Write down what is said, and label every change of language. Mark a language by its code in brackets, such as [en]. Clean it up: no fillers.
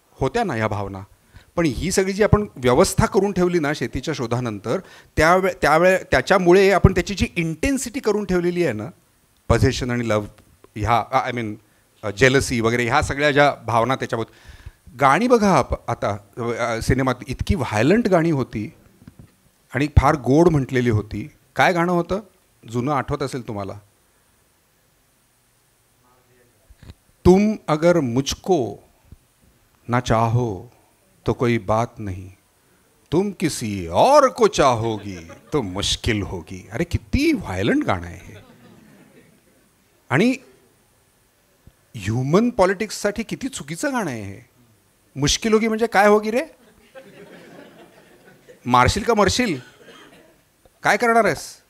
[mr] होत्या ना ह्या भावना, पण ही सगळी जी आपण व्यवस्था करून ठेवली ना शेतीच्या शोधानंतर, त्याच्यामुळे आपण त्याची जी इंटेन्सिटी करून ठेवलेली आहे ना, पॉझेशन आणि लव्ह ह्या, आय मीन जेलसी वगैरे ह्या सगळ्या ज्या भावना त्याच्याबद्दल. गाणी बघा आता सिनेमात, इतकी व्हायलंट गाणी होती आणि फार गोड म्हटलेली होती. काय गाणं होतं जुनं, आठवत असेल तुम्हाला? [hi] तुम अगर मुझको ना चाहो तो कोई बात नहीं, तुम किसी और को चाहोगी तो मुश्किल होगी. [mr] अरे किती व्हायलंट गाणं आहे हे. आणि ह्युमन पॉलिटिक्ससाठी किती चुकीचं गाणं आहे हे. [hi] मुश्किल होगी [mr] म्हणजे काय होगी रे? मारशील का मरशील? काय करणार आहेस?